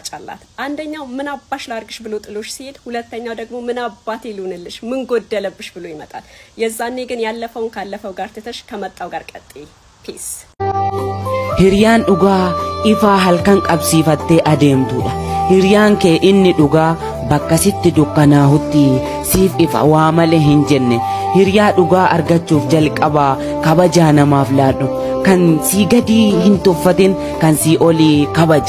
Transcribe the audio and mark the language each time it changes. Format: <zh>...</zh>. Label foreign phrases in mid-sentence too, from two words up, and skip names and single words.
<am>አላት አንደኛው ምን አባሽ ላርግሽ ብሎ ጥሎሽ ሲሄድ ሁለተኛው ደግሞ ምን አባቴ ሊሆንልሽ ምን ጎደለብሽ ብሎ ይመጣል የዛኔ ግን ያለፈውን ካለፈው ጋር ተተሽ ከመጣው ጋር ቀጥይ ፒስ</am> <om>Hiriyaan dhugaa ifaa halkan qabsiifattee adeemtuudha. Hiriyaan kee inni dhugaa bakka sitti dukkanaa'utti siif ifa waa malee hin jenne. Hiriyaa dhugaa argachuuf jalqabaa kabajaa namaaf laadhu. Kan sii gadi hin tuffatin kan sii olii kabaji.</om>